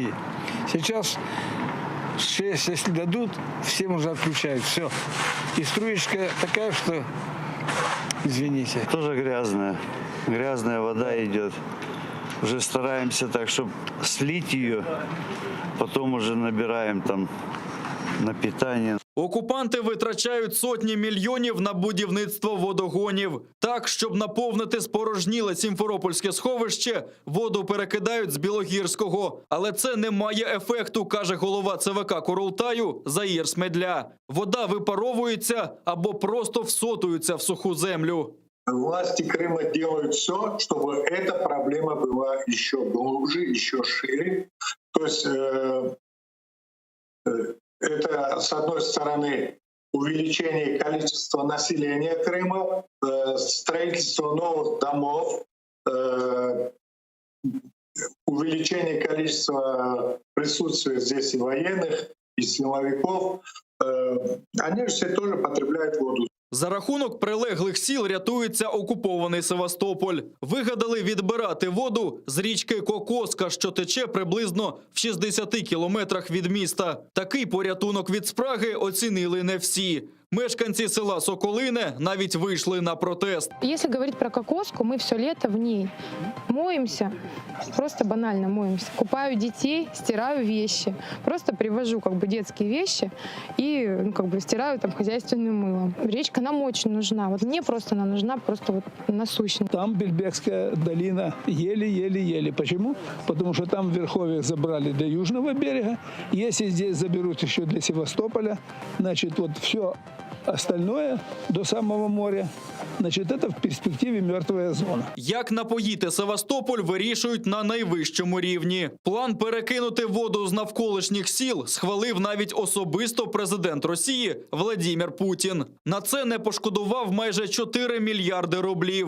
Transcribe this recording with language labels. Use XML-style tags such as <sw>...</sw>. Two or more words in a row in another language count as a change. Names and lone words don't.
<ru>Сейчас 6, если дадут, всем уже отключают. Все. И струечка такая, что, извините. Тоже грязная. Грязная вода идет. Уже стараемся так, чтобы слить ее, потом уже набираем там на питание.</ru> <uk>Окупанти витрачають сотні мільйонів на будівництво водогонів. Так, щоб наповнити спорожніле Сімферопольське сховище, воду перекидають з Білогірського. Але це не має ефекту, каже голова ЦВК Курултаю Заїр Смедля. Вода випаровується або просто всотується в суху землю.</uk> <ru>Власти Крыма делают все, чтобы эта проблема была еще глубже, еще шире. То есть это, с одной стороны, увеличение количества населения Крыма, строительство новых домов, увеличение количества присутствия здесь и военных, и силовиков. Они же все тоже потребляют воду.</ru> <uk>За рахунок прилеглих сіл рятується окупований Севастополь. Вигадали відбирати воду з річки Кокоска, що тече приблизно в 60 кілометрах від міста. Такий порятунок від спраги оцінили не всі. Мешканці села Соколине навіть вийшли на протест.</uk> <ru>Если говорить про Кокоску, мы все лето в ней моемся, просто банально моемся. Купаю детей, стираю вещи. Просто привожу детские вещи и стираю там хозяйственным мылом. Речка нам очень нужна. Вот мне просто она нужна, просто насущно. Там Бельбекская долина еле-еле-еле. Почему? Потому что там в верховьях забрали до южного берега. Если здесь заберут еще для Севастополя, значит, вот все остальное до самого моря, значит, это</ru> <uk>в перспективі мертва зона. Як напоїти Севастополь, вирішують на найвищому рівні. План перекинути воду з навколишніх сіл схвалив навіть особисто президент Росії Владимир Путін. На це не пошкодував майже 4 мільярди рублів.</uk>